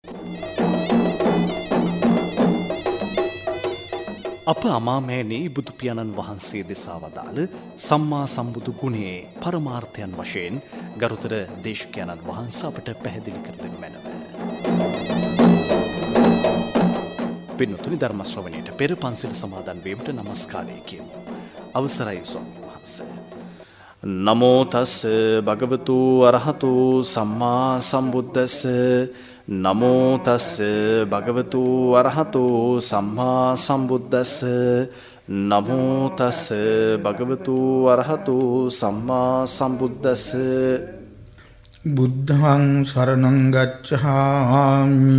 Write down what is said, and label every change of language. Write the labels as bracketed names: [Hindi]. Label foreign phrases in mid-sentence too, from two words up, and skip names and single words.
[Sinhala] අප අමාමෑණී බුදු පියාණන් වහන්සේ දෙසා වදාළ සම්මා සම්බුදු ගුණයේ පරමාර්ථයන් වශයෙන් ගරුතර දේශකයන්න් වහන්සේ අපට පැහැදිලි කර දෙනු මැනව. පින්වතුනි ධර්ම ශ්‍රවණයට පෙර පන්සිල් සමාදන් වීමට নমස්කාරය කියමු. අවසරයි ස්වාමීන් වහන්සේ. [Pali] නමෝ තස් භගවතු අරහතු සම්මා සම්බුද්දස්ස නමෝ තස් භගවතු අරහතු සම්මා සම්බුද්දස්ස නමෝ තස් භගවතු අරහතු සම්මා සම්බුද්දස්ස බුද්ධං සරණං ගච්ඡාමි